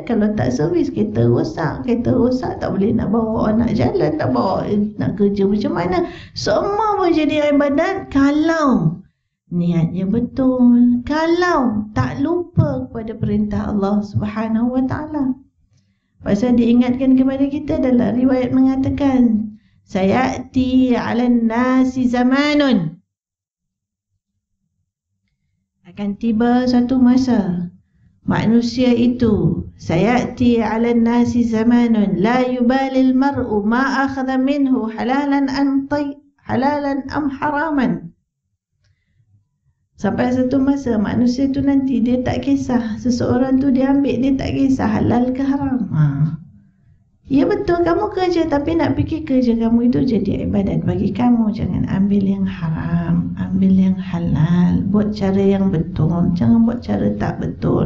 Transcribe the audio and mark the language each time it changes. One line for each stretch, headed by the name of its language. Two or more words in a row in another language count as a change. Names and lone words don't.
Malay: Kalau tak servis kereta rosak tak boleh nak bawa anak jalan, tak bawa nak kerja macam mana. Semua pun jadi ibadat kalau niatnya betul, kalau tak lupa kepada perintah Allah
Arabic: سبحانه وتعالى.
Malay: Pasal diingatkan kepada kita dalam riwayat mengatakan,
Arabic: سيأتي على الناس زمان,
Malay: akan tiba satu masa manusia itu,
Arabic: سيأتي على الناس زمان لا يبالي المرء ما أخذ منه حلالا أم حراما.
Malay: Sampai satu masa manusia tu nanti dia tak kisah seseorang tu dia ambil, dia tak kisah halal ke haram. Ya betul, kamu kerja, tapi nak fikir kerja kamu itu jadi ibadat bagi kamu. Jangan ambil yang haram, ambil yang halal, buat cara yang betul, jangan buat cara tak betul.